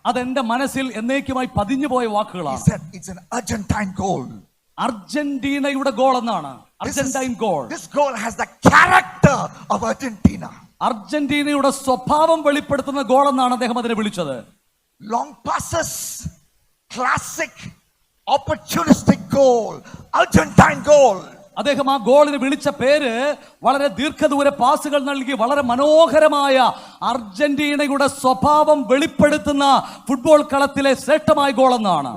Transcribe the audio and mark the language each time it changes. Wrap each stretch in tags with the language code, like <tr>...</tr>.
<ml>അതെന്റെ മനസ്സിൽ എന്നേക്കുമായി പതിഞ്ഞുപോയ</ml> <en>He</en> <ml>വാക്കുകളാണ്.</ml> <en>said it's an Argentine goal.</en> <ml>അർജന്റീനയുടെ ഗോൾ എന്നാണ്. Argentine goal.</ml> <en>This goal has the character of Argentina.</en> <ml>അർജന്റീനയുടെ സ്വഭാവം വെളിപ്പെടുത്തുന്ന ഗോൾ എന്നാണ് അദ്ദേഹം അതിനെ വിളിച്ചത്.</ml> <en>Long passes, classic, opportunistic goal, Argentine goal.</en> <ml>അദ്ദേഹം ആ ഗോളിന് വിളിച്ച പേര് വളരെ ദീർഘദൂര പാസുകൾ നൽകി വളരെ മനോഹരമായ അർജന്റീനയുടെ സ്വഭാവം വെളിപ്പെടുത്തുന്ന ഫുട്ബോൾ കളത്തിലെ ശ്രേഷ്ഠമായ ഗോൾ എന്നാണ്.</ml>